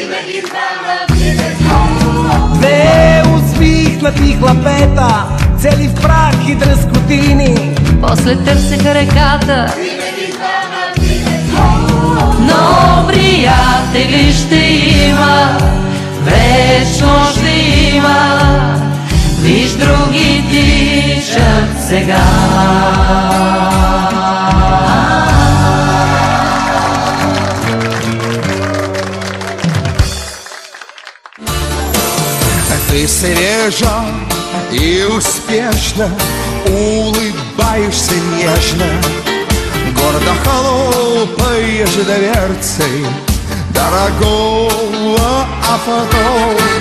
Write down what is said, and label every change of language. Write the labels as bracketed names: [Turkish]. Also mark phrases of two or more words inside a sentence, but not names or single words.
[Bulgarian] две усмихнати хлапета, цели в прах и дръскотини. после търсеха реката, но приятели ще има, вечно ще има, виж други тичат сега. [Russian] Ты свежа и успешно улыбаешься нежно, гордо хлопаешь дверцей дорогого авто.